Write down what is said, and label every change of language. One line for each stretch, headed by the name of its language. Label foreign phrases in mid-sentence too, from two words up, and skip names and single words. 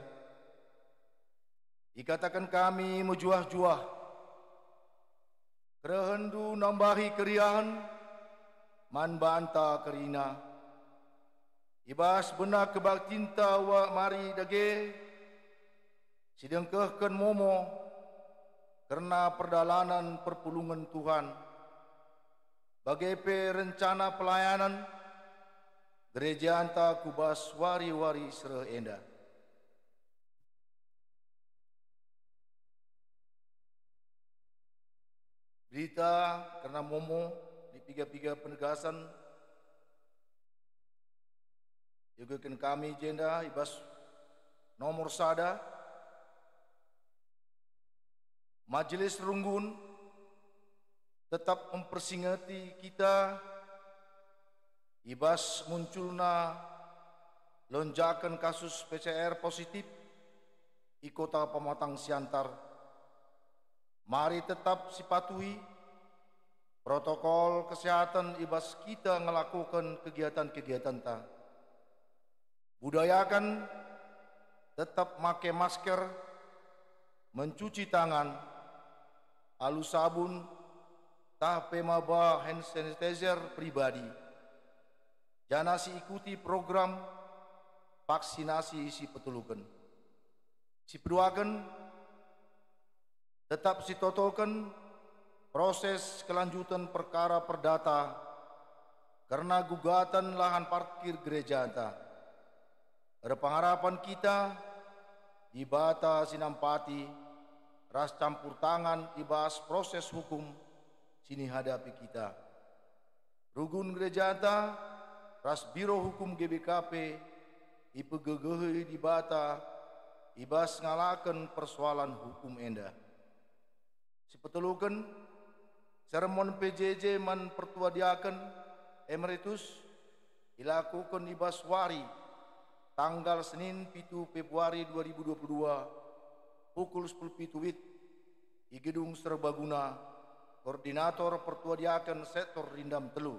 Batak Karo: Dikatakan kami mujuah-juah kerehendu nambahi keriahan man banta kerina ibas benak kebaktinta wa mari dage sidengkehken momo karena perdalanan perpulungan Tuhan bagai rencana pelayanan gereja anta kubas wari-wari sereh enda. Berita karena momo di piga-piga penegasan juga kami jenda ibas nomor sada majelis runggun tetap mempersingati kita ibas munculna
Indonesian: lonjakan kasus PCR positif di kota Pematang Siantar.
Batak Karo: Mari tetap sipatuhi
Indonesian: protokol kesehatan
Batak Karo: ibas kita melakukan kegiatan-kegiatan ta.
Indonesian: Budayakan tetap make masker, mencuci tangan,
Batak Karo: alu sabun, tah pemaba
English: hand sanitizer
Batak Karo: pribadi. Janasi ikuti program vaksinasi si petulukan. Si peduakan tetap sitotokan proses kelanjutan perkara perdata karena gugatan lahan parkir gereja anta.
Indonesian: Ada pengharapan kita
Batak Karo: di bata sinampati ras campur tangan ibas proses hukum sini hadapi kita. Rugun gereja anta ras biro hukum GBKP ipegegehi di bata ibas ngalakan persoalan hukum enda. Sipetulukan sermon PJJ man pertua diaken emeritus dilakukan ibas wari tanggal Senin 7 Februari 2022 pukul 10 WIB di Gedung Serbaguna Koordinator Pertua Diaken Sektor Rindam Telu.